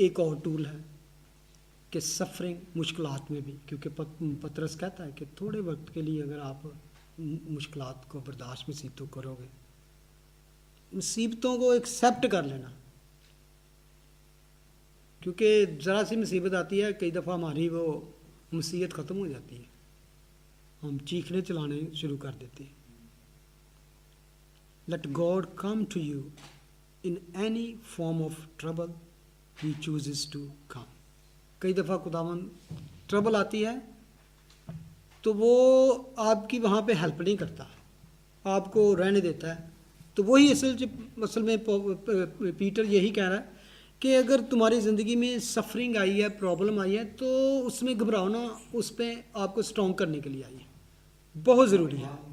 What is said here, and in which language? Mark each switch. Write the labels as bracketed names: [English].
[Urdu] ایک اور ٹول ہے کہ سفرنگ مشکلات میں بھی، کیونکہ پطرس کہتا ہے کہ تھوڑے وقت کے لیے اگر آپ مشکلات کو برداشت مصیبتوں کرو گے، مصیبتوں کو ایکسیپٹ کر لینا، کیونکہ ذرا سی مصیبت آتی ہے کئی دفعہ ہماری وہ مصیبت ختم ہو جاتی ہے، ہم چیخنے چلانے شروع کر دیتے ہیں. [English] Let God come to you in any form of trouble he chooses to come. [Urdu] کئی دفعہ خداوند ٹربل آتی ہے تو وہ آپ کی وہاں پہ ہیلپ نہیں کرتا، آپ کو رہنے دیتا ہے. تو وہی اصل میں پیٹر یہی کہہ رہا ہے کہ اگر تمہاری زندگی میں سفرنگ آئی ہے، پرابلم آئی ہے، تو اس میں گھبراؤنا اس پہ آپ کو اسٹرانگ کرنے کے لیے آئی ہے، بہت ضروری ہے.